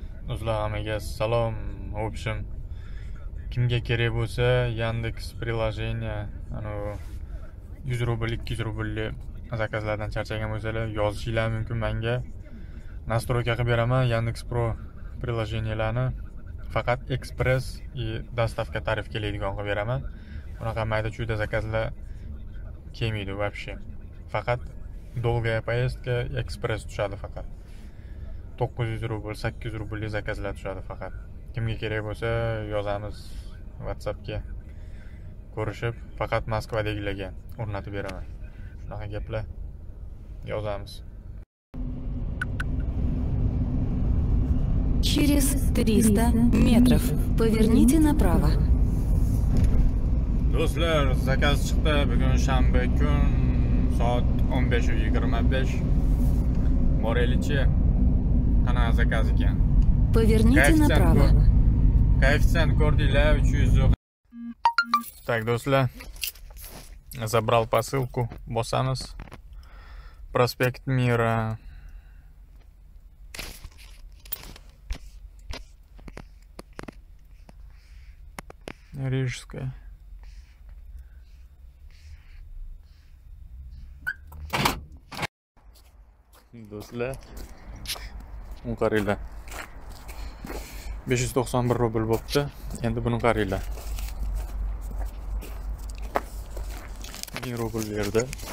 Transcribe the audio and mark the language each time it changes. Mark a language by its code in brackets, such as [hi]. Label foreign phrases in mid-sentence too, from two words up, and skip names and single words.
[uz] Hammaga salom. [ru] В общем, [uz] kimga kerak bo'lsa, Yandex приложение, 100 rubl, 200 rublli zakazlardan charchagan bo'lsalar, yozishinglar mumkin menga. Настройка qilib beraman. Yandex Pro приложенияларni faqat Express [ru] и доставка [uz] tarif keladigan qilib beraman. Bunaqa mayda-chuyda zakazlar kelmaydi вообще. Faqat [ru] долгая поездка [uz] Express tushadi faqat. 900 rubl, 800 rublli zakazlar tushadi faqat. Kimga kerak bo'lsa, yozamiz WhatsAppga. Ko'rishib, faqat Moskvadagilarga o'rnatib beraman. Shunaqa gaplar yozamiz. [ru] Через 300 метров поверните направо. [uz] Do'stlar, zakaz chiqdi. Bugun shanba kun, soat 15:25. Boraylikchi. Qanaqa zakaz ekan? [ru] Поверните направо. [uz] Коэффициент ko'rdinglar 300. Так, do'stlar. [ru] Забрал посылку. Босамыз. Проспект Мира. Рижская. [uz] Do'stlar, qaranglar. 591 rubl bo'pti. Endi buni qaranglar. 1000 rubl berdi.